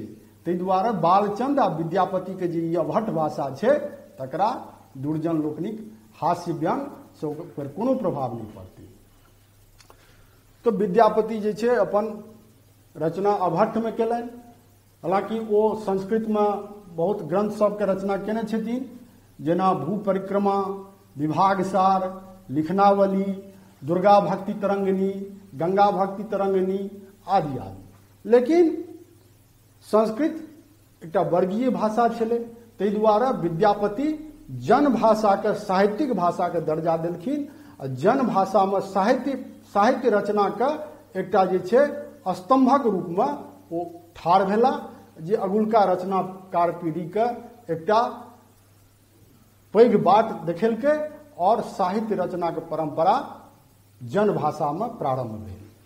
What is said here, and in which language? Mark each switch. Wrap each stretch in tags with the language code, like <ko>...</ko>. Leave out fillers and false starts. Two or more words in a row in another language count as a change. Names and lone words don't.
<mai>ताहि दुआरे बालचंद्र आ विद्यापति के जे अभट्ट भाषा छे तकरा दुर्जन लोकनिक हास्य व्यंग से ओकर कोनो प्रभाव नहीं पड़ते। तो विद्यापति जे छे अपन रचना अभट्ट में केलनि। हालांकि वो संस्कृत में बहुत ग्रंथ सबके रचना केने छथिन, जेना भू परिक्रमा, विभाग सार, लिखनावली, दुर्गा भक्ति तरंगिनी, गंगा भक्ति तरंगिनी आदि आदि। लेकिन संस्कृत एकटा वर्गीय भाषा छलै, ताहि दुआरे विद्यापति जन भाषा के साहित्यिक भाषा के दर्जा देलखिन। आ जन भाषा में साहित्य रचना के एकटा जे छै स्तंभक रूप में ओ ठाढ़ भेला, जे अगुलका रचनाकार पीढ़ी के एकटा पैघ बाट देखेलकै और साहित्य रचना के परंपरा जन भाषा में प्रारंभ भेल।</mai>